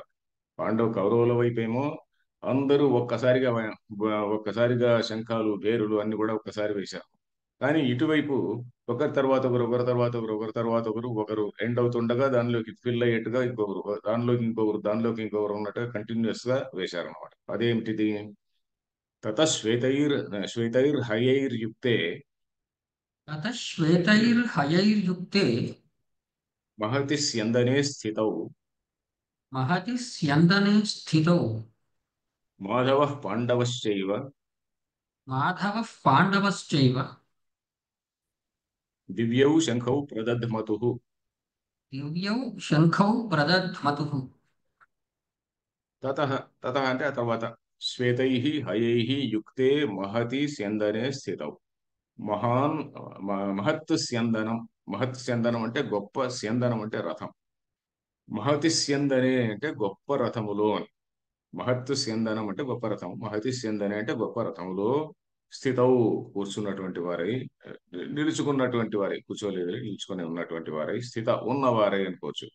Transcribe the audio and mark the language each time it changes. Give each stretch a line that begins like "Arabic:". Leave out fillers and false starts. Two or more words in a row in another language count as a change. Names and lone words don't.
Telugu: కౌరవుల వైపు ఏమో అందరూ ఒక్కసారిగా శంఖాలు, భేరులు అన్ని కూడా ఒక్కసారి వేశారు. కానీ ఇటువైపు ఒకరు ఎండ్ అవుతుండగా దానిలోకి ఫిల్ అయ్యేట్టుగా ఇంకొకరు, దానిలోకి ఇంకొకరు ఉన్నట్టుగా కంటిన్యూస్ గా వేశారనమాట. అదేమిటిది?
Sanskrit: తత శ్వేతైర్హయైర్యుక్తే अतः श्वेतैर्हयैर्युक्ते మహతి స్యందనే స్థితౌ महति स्यन्दने स्थितौ మాధవ పాండవశ్చైవ माधवः पाण्डवश्चैव దివ్యౌ శంఖౌ ప్రదధ్మతుః. दिव्यौ शङ्खौ प्रदध्मतुः। తతః తతః
Telugu: అంటే ఆ తర్వాత
Sanskrit: శ్వేతైః హయైః యుక్తే మహతి స్యందనే స్థితౌ. మహాన్ మహత్ స్యందనం. మహత్ స్యందనం
Telugu: అంటే గొప్ప, స్యందనం అంటే రథం.
Sanskrit: మహతి స్యందనే
Telugu: అంటే గొప్ప రథములో అని. మహత్తు స్యందనం అంటే గొప్ప రథం,
Sanskrit: మహతి స్యందనే
Telugu: అంటే గొప్ప రథములో స్థితౌ కూర్చున్నటువంటి వారై, నిలుచుకున్నటువంటి వారై, కూర్చోలేదు నిలుచుకొని ఉన్నటువంటి వారై, స్థిత ఉన్నవారై అనుకోవచ్చు.